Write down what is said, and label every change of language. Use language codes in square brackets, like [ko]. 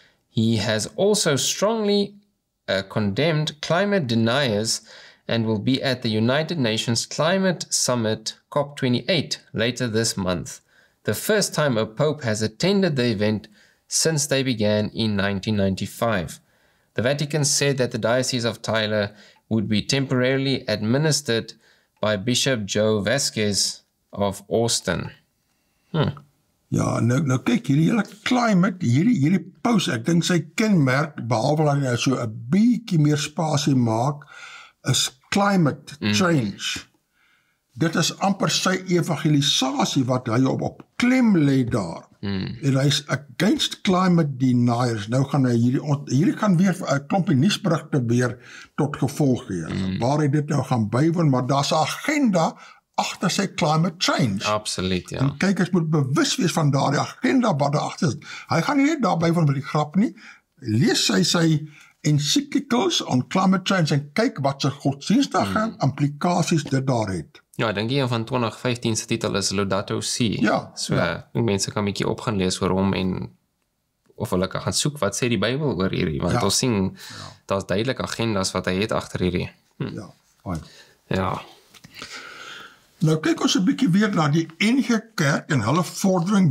[en] He has also strongly condemned climate deniers and will be at the United Nations Climate Summit COP28 later this month, the first time a pope has attended the event since they began in 1995. The Vatican said that the Diocese of 𝗘𝗏 would be temporarily administered by Bishop Joe Vasquez of Austin. [af] Ja, nou kyk, hierdie hele climate, hierdie paus, ek dink sy kenmerk, behalwe dat hy so 'n bietjie meer spasie maak, is climate change. dit is amper sy evangelisasie wat hy op klem lê daar. En hy is [en] against climate deniers. [af] Nou gaan hy hierdie gaan weer 'n klompie nuusberigte weer tot gevolg gee. Waar hy dit nou gaan bywoon, maar daar's 'n agenda agter sy climate change. Absoluut, ja. En kykers moet bewus wees van daardie agenda wat daar agter is. Hy gaan nie net daar bywoon met die grap nie. Lees sy [en] encyclicals on climate change [af] en kyk wat sy godsdienstige implikasies dit daar het. Ja, ek dink een van 2015 se titel is Laudato Si. Ja, So mense kan 'n bietjie op gaan lees oor hom en of hulle kan gaan soek wat sê die Bybel oor hierdie, want ons sien daar's duidelik agendas wat hy het agter hierdie. Ja, fyn. Ja. Nou kyk ons 'n bietjie weer na die NG Kerk en hulle vordering.